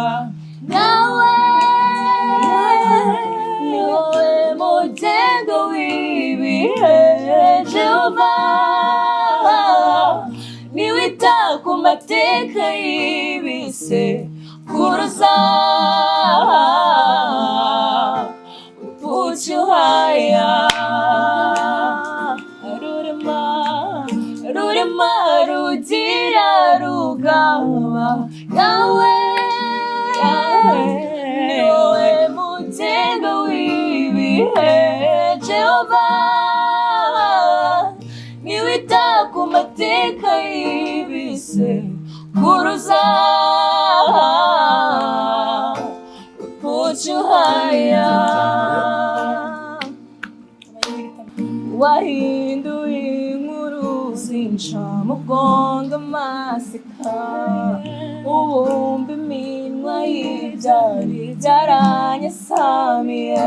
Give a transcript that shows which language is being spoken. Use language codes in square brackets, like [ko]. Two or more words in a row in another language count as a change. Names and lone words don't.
[rw] Nawe ni wowe mugendo w'ibihe, Jehova niwita ku mateka y'ibise kuruza. [en] Put you higher. [rw] Rurema rugira rugaba. Yawe ni wowe mugendo w'ibihe, Jehova niwita ku mateka y'ibise kuruza. [en] Put you higher. [rw] Wahinduye inkuru zinca mu bwongo amaseka, ubumba iminwa y'ibyari byaranyasamiye.